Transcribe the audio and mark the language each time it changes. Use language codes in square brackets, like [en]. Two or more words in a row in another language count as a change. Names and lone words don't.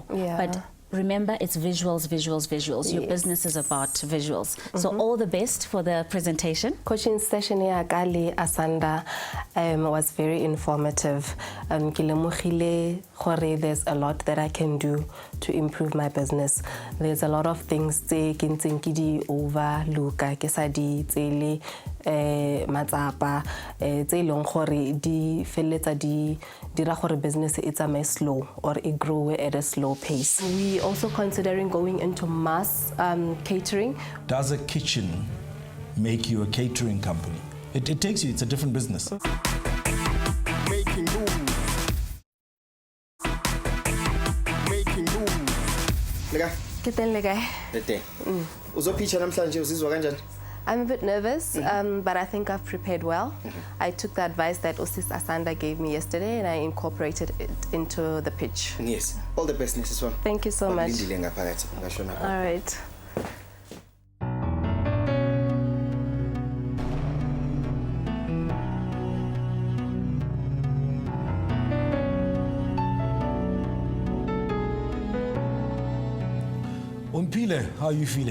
[en] But remember, it's visuals. Your business is about visuals. So all the best for the presentation. Coaching session here Kali Asanda was very informative. There's a lot that I can do to improve my business. There's a lot of things overlook. [tn] Matsapa tse ileng gore di feletsa di dira gore [en] business it's a slow, or it grow at a slow pace. We also considering going into mass catering. Does a kitchen make you a catering company? It takes you, it's a different business. Making moves. Lega. [zu] Uzopitcha namhlanje uzizwa kanjani? [en] I'm a bit nervous, but I think I've prepared well. I took the advice that Osis Asanda gave me yesterday, and I incorporated it into the pitch. Yes. All the best, Mrs. One. Thank you so much. All right. Omphile, how are you feeling?